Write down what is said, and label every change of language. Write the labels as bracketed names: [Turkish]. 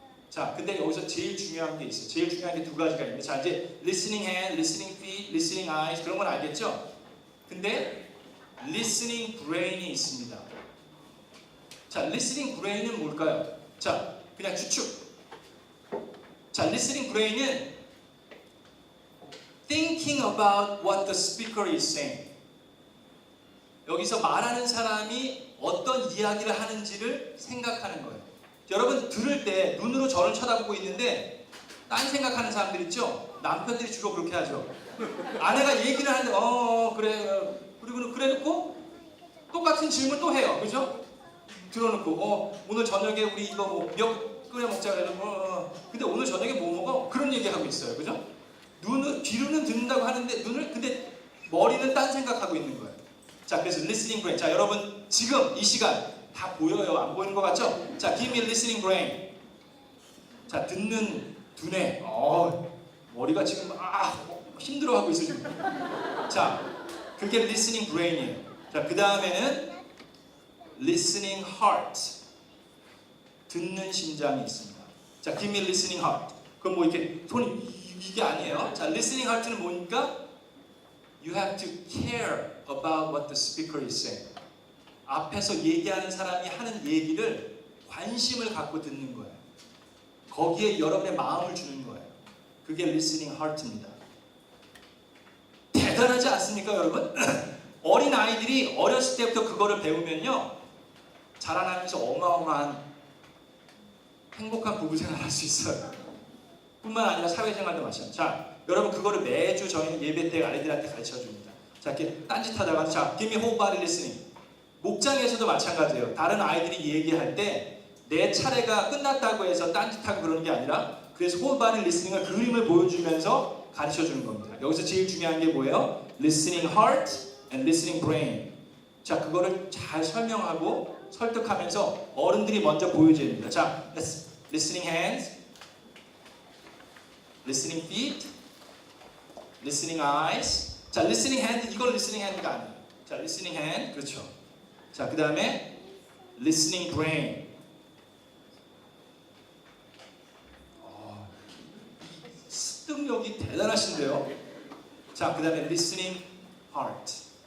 [Korean] 자, 근데 여기서 제일 중요한 게 있어요. 제일 중요한 게 두 가지가 있는데, 자, 이제 [English] listening hand, listening feet, listening eyes [Korean] 그런 건 알겠죠? 근데 listening brain이 있습니다. 자, listening brain은 뭘까요? 자, 그냥 추측. [English] 자, listening brain은 thinking about what the speaker is saying. [Korean] 여기서 말하는 사람이 어떤 이야기를 하는지를 생각하는 거예요. 여러분 들을 때 눈으로 저를 쳐다보고 있는데 딴 생각하는 사람들 있죠? 남편들이 주로 그렇게 하죠. 아내가 얘기를 하는데 그래 그리고 그래 놓고 똑같은 질문 또 해요. 그죠? 들어놓고 오늘 저녁에 우리 이거 뭐 몇 끓여 먹자 그래서 근데 오늘 저녁에 뭐 먹어? 그런 얘기하고 있어요. 그죠? 귀로는 듣는다고 하는데 근데 머리는 딴 생각하고 있는 거예요. 자, 그래서 listening brain. 자, 여러분 지금 이 시간 다 보여요? 안 보이는 것 같죠? 자, [English] give me listening brain. [Korean] 자, 듣는 두뇌. 머리가 지금 힘들어하고 있어요 지금. 자, 그게 listening brain이에요. 자, 그 다음에는 listening heart. 듣는 심장이 있습니다. 자, [English] give me listening heart. [Korean] 그럼 뭐 이렇게 손이 이게 아니에요. 자, listening heart는 뭐니까? [English] You have to care about what the speaker is saying. [Korean] 앞에서 얘기하는 사람이 하는 얘기를 관심을 갖고 듣는 거예요. 거기에 여러분의 마음을 주는 거예요. 그게 listening heart입니다. 대단하지 않습니까, 여러분? 어린 아이들이 어렸을 때부터 그거를 배우면요, 자라나면서 어마어마한 행복한 부부생활 할 수 있어요. 뿐만 아니라 사회생활도 마찬가지. 자, 여러분 그거를 매주 저희는 예배 때 아이들한테 가르쳐 줍니다. 자, 이렇게 딴짓하다가 자, [English] give me whole body listening. [Korean] 목장에서도 마찬가지예요. 다른 아이들이 얘기할 때 내 차례가 끝났다고 해서 딴짓하고 그러는 게 아니라 그래서 whole body listening을 그림을 보여주면서 가르쳐 주는 겁니다. 여기서 제일 중요한 게 뭐예요? [English] listening heart and listening brain. [Korean] 자, 그거를 잘 설명하고 설득하면서 어른들이 먼저 보여줘야 됩니다. [English] 자, listening hands, listening feet, listening eyes. 자, listening hand, 이걸 listening hand가 아니에요. 자, listening hand, 그렇죠. 자, 그 다음에 listening brain. [Korean] 습득력이 대단하신데요. 자, 그 다음에 listening heart.